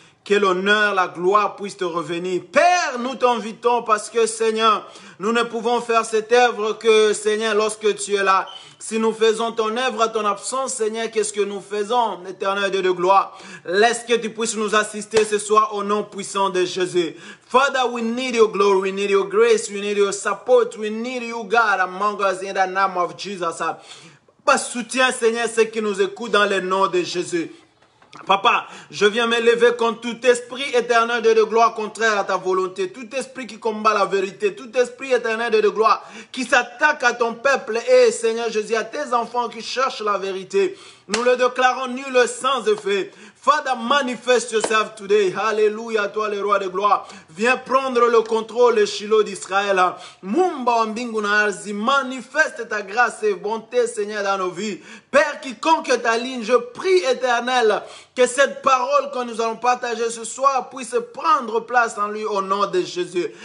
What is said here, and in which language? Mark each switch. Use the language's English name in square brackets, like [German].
[French] Que l'honneur, la gloire puisse te revenir. Père, nous t'invitons parce que Seigneur, nous ne pouvons faire cette œuvre que Seigneur lorsque tu es là. Si nous faisons ton œuvre à ton absence, Seigneur, qu'est-ce que nous faisons, éternel Dieu de gloire? Laisse que tu puisses nous assister ce soir au nom puissant de Jésus. [English] Father, we need your glory, we need your grace, we need your support, we need you, God, among us in the name of Jesus. [French] Pas soutien, Seigneur, ceux qui nous écoutent dans le nom de Jésus. Papa, je viens m'élever contre tout esprit éternel de gloire contraire à ta volonté, tout esprit qui combat la vérité, tout esprit éternel de gloire qui s'attaque à ton peuple et Seigneur Jésus, à tes enfants qui cherchent la vérité. Nous le déclarons nul sans effet. [English] Father, manifest yourself today. [French] Alléluia, toi le roi de gloire. Viens prendre le contrôle, le Shiloh d'Israël. [Swahili] Mumba Mbinguna Arzi, [French] manifeste ta grâce et bonté, Seigneur, dans nos vies. Père, quiconque ta ligne, je prie, éternel, que cette parole que nous allons partager ce soir puisse prendre place en lui au nom de Jésus.